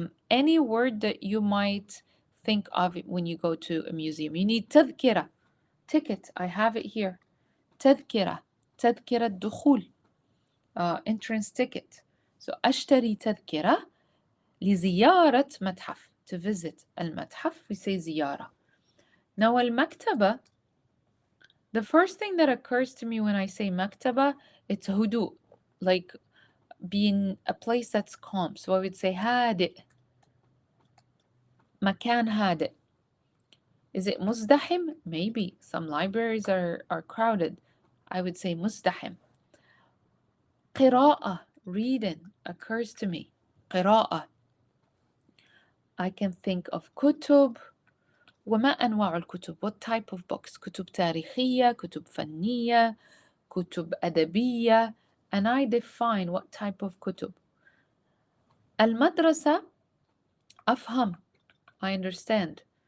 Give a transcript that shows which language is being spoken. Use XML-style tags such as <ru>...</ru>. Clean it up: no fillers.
<en>Any word that you might think of when you go to a museum. You need تذكرة, ticket. I have it here.</en> <ar>تذكرة دخول,</ar> <en>entrance ticket.</en> <ar>So أشتري تذكرة لزيارة متحف,</ar> <en>to visit</en> <ar>المتحف.</ar> <en>We say زيارة. Now المكتبة, the first thing that occurs to me when I say مكتبة, it's هدوء, like being a place that's calm. So I would say هادئ,</en> <ar>مكان هادئ.</ar> <en>Is it مزدحم? Maybe. Some libraries are crowded. I would say مزدحم. قراءة, reading, occurs to me.</en> <ar>قراءة.</ar> <en>I can think of كتب.</en> <ar>وما أنواع الكتب?</ar> <en>What type of books?</en> <ar>كتب تاريخية, كتب فنية, كتب أدبية.</ar> <en>And I define what type of كتب. المدرسة, أفهم, I understand.</en>